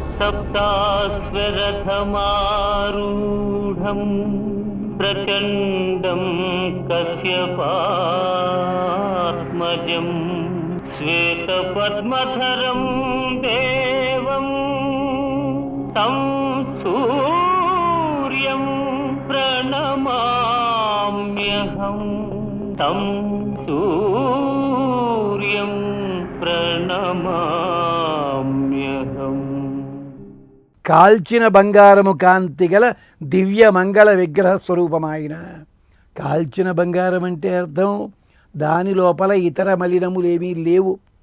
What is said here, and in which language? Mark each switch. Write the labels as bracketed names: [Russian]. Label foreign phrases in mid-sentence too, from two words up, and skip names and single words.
[Sanskrit] सप्ताश्वरथमारूढं प्रचण्डं कश्यपात्मजं श्वेतपद्मधरं देवं तं सूर्यं प्रणमाम्यहं तं सूर्यं ప్రణమామ్యహం. [Telugu] కాల్చిన బంగారము కాంతి గల దివ్య మంగళ విగ్రహ స్వరూపమాయన. కాల్చిన బంగారం అంటే అర్థం దాని లోపల ఇతర మలినములేమీ లేవు.